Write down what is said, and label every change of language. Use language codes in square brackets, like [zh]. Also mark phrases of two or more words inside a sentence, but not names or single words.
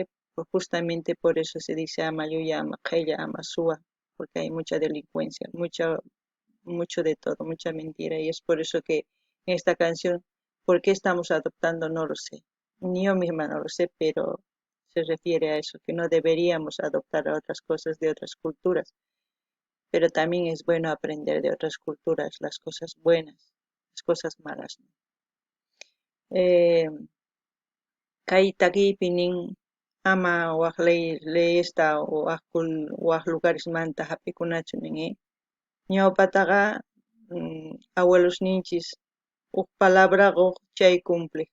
[es] Pues justamente por eso se dice Amayuya, Amaqueya, Amasúa, porque hay mucha delincuencia, mucho de todo, mucha mentira, y es por eso que en esta canción, ¿por qué estamos adoptando? No lo sé, ni yo misma no lo sé, pero se refiere a eso, que no deberíamos adoptar a otras cosas de otras culturas, pero también es bueno aprender de otras culturas las cosas buenas, las cosas malas, ¿no? [qu] Eh, Kay takiypinin ama waq leyesta waq lugarismanta hap'ikunachu ninmi. Ñawpataqa abuelosninchis huk palabraqa chay cumpliq.